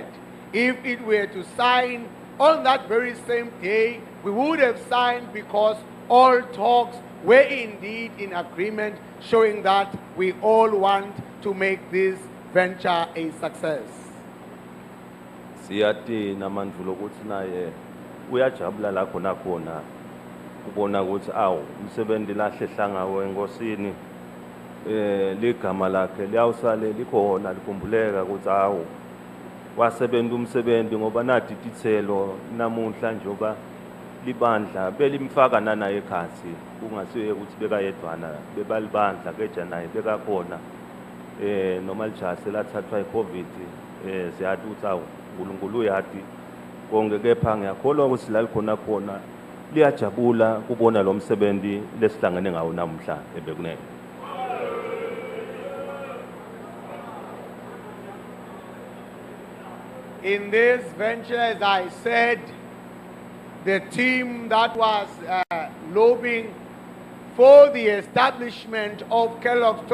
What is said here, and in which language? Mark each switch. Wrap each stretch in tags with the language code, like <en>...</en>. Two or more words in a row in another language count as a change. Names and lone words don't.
<en>If it were to sign on that very same day, we would have signed because all talks were indeed in agreement, showing that we all want to make this venture a success.</en> <ss>Siyati namandvulo ukuthi naye uyajabula la khona khona ubona ukuthi awu umsebenzi lahle hlanga wenkosini ligama lakhe liyawusale likhona likhumbuleka ukuthi awu wasebenza umsebenzi ngoba nathi tithelo namuhla njoba libandla belimfaka nana ekhasi kungasiye ukuthi bekayedwana bebalibandla keja naye bekakhona noma lijase lathathwa iCovid siyathi ukuthi awu uNkulunkulu uyati konke kepha ngiyakholwa ukuthi la likhona khona liyajabula kubona lo msebenzi lesihlangene ngawo namhla bekunene.</ss> <en>In this venture, as I said, the team that was lobbying for the establishment of Kellogg's</en>